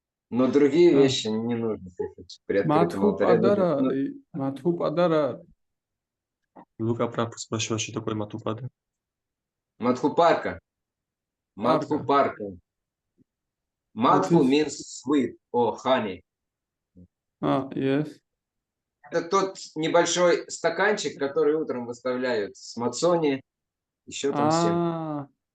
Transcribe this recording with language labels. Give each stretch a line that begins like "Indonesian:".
Russian: Но другие вещи не нужно кушать при открытом алтаре. Мадхупадара. Лука прапус спрашиваешь, что такое матупада? Мадхупарка. Мадхупарка.
English: Мадху means sweet or honey. Yes.
Russian: Это тот небольшой стаканчик, который утром выставляют с мацони, еще там всем.